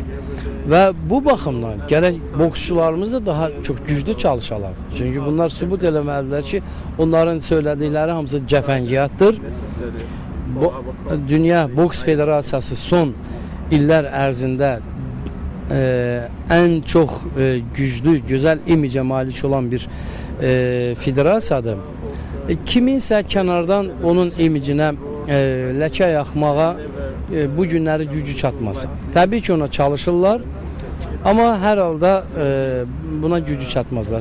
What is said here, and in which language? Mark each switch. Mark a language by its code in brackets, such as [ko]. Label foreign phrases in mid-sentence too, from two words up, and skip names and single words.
[az] Və bu baxımdan gərək boksçularımız da daha çox güclü çalışalar. Çünki bunlar sübut eləməlidirlər ki, onların söylədikləri hamısı cəfəngiyatdır. Dünya Boks Federasiyası son illər ərzində [tr] en çok güçlü, güzel [az] imicə malik olan bir federasiyadır. Kiminsə kənardan onun imicinə ləkə yaxmağa bu günləri gücü çatmaz. Təbii ki ona çalışırlar, amma hər halda buna gücü çatmazlar.